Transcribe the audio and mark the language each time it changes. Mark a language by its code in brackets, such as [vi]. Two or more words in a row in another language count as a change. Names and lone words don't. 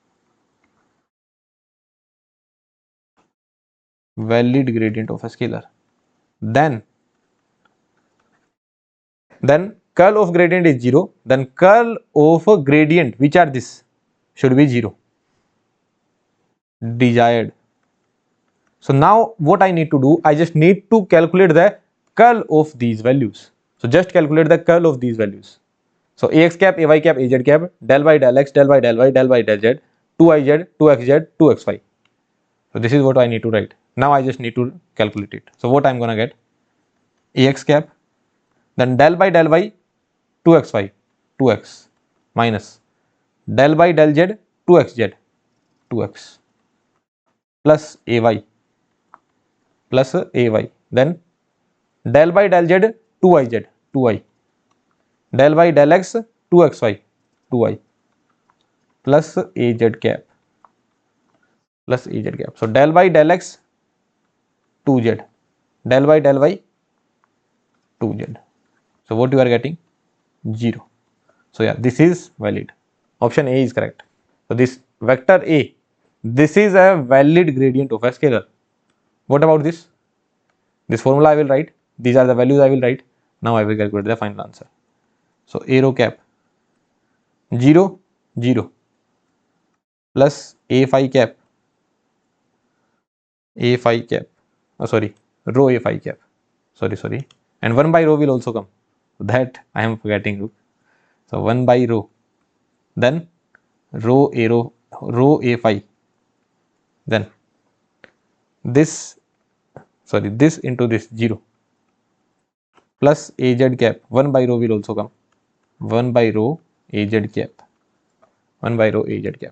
[en] valid gradient of a scalar, then curl of gradient is 0, then curl of gradient, which are this, should be 0. desired. So now what I need to do, I just need to calculate the curl of these values. So just calculate the curl of these values. So ax cap, ay cap, az cap, del by del x, del by del y, del by del z, 2iz, 2xz, 2xy. So this is what I need to write. Now I just need to calculate it. So what I'm gonna get? Ax cap, then del by del y, 2xy, 2x, minus del by del z, 2xz, 2x, plus ay, plus ay, then del by del z, 2iz, 2y, del by del x, 2xy, 2y, plus az cap, plus az cap. So del by del x, 2z, del by del y, 2z. So what you are getting? 0. So yeah, this is valid. Option A is correct. So this vector A, this is a valid gradient of a scalar. What about this? This formula I will write. These are the values I will write. Now I will calculate the final answer. So a rho cap 0, 0 plus a phi cap, a phi cap, oh sorry, rho a phi cap, sorry, and 1 by rho will also come. That I am forgetting. So 1 by rho, then rho a phi, then this, sorry, this into this 0 plus az cap, 1 by rho will also come, 1 by rho az cap, 1 by rho az cap.